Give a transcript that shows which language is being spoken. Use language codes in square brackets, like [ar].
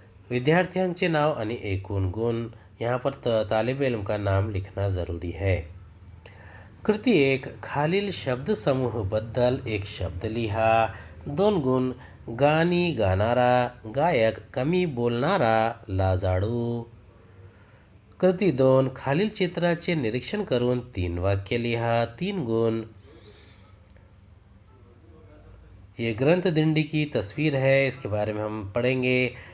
[mr] विद्यार्थ्यांचे नाव आणि एकूण गुण। [hi] यहाँ पर तालिब इल्म का नाम लिखना ज़रूरी है। [mr] कृती 1 खालील शब्द समूह बद्दल एक शब्द लिहा। 2 गुण गाणी गाणारा, गायक, कमी बोलणारा, लाजाळू। कृती 2 खालील चित्राचे निरीक्षण करून 3 वाक्य लिहा। [hi] 3 गुण ये ग्रंथ दिंडी की तस्वीर है, इसके बारे में हम पढ़ेंगे।